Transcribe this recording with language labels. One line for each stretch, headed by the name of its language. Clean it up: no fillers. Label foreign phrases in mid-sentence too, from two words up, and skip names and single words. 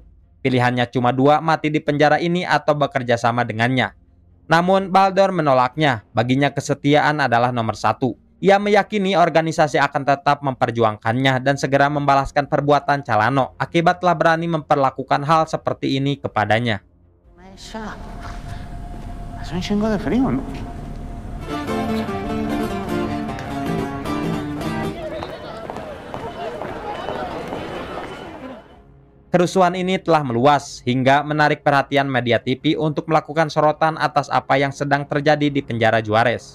Indonesian: Pilihannya cuma dua, mati di penjara ini atau bekerja sama dengannya. Namun Baldor menolaknya, baginya kesetiaan adalah nomor satu. Ia meyakini organisasi akan tetap memperjuangkannya dan segera membalaskan perbuatan Calano akibat telah berani memperlakukan hal seperti ini kepadanya.
Spanish: Hace un chingo de frío, ¿no?
Indonesian: Kerusuhan ini telah meluas hingga menarik perhatian media TV untuk melakukan sorotan atas apa yang sedang terjadi di penjara Juarez.